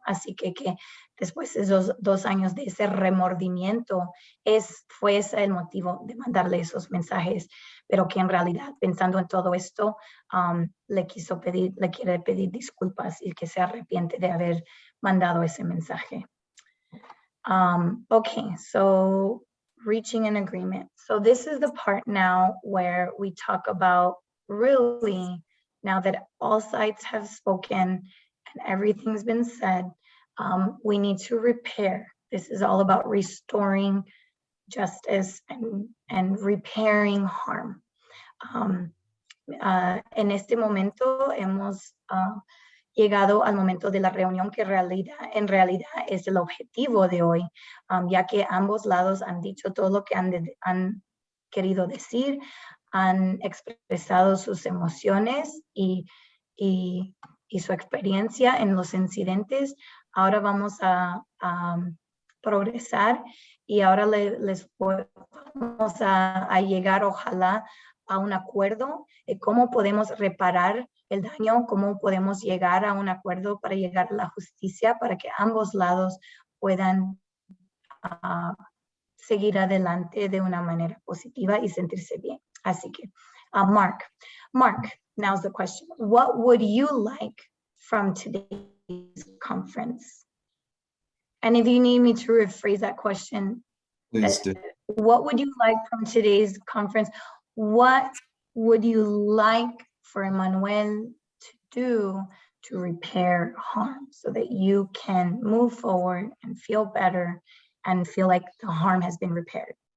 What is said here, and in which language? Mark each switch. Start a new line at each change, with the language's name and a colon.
Spanish: Así que después de esos 2 años de ese remordimiento, fue ese el motivo de mandarle esos mensajes, pero que en realidad, pensando en todo esto, le quiere pedir disculpas y que se arrepiente de haber mandado ese mensaje.
English: Okay, so reaching an agreement. So this is the part now where we talk about really, now that all sides have spoken and everything's been said, we need to repair. This is all about restoring justice and repairing harm.
Spanish: En este momento hemos llegado al momento de la reunión que en realidad es el objetivo de hoy, ya que ambos lados han dicho todo lo que han querido decir, han expresado sus emociones y su experiencia en los incidentes. Ahora vamos a progresar y ahora les vamos a llegar, ojalá, a un acuerdo de cómo podemos reparar el daño, cómo podemos llegar a un acuerdo para llegar a la justicia, para que ambos lados puedan seguir adelante de una manera positiva y sentirse bien. Así que,
English: Mark, now's the question. What would you like from today's conference? And if you need me to rephrase that question, Please do. what would you like from today's conference? What would you like for Emmanuel to do to repair harm so that you can move forward and feel better and feel like the harm has been repaired?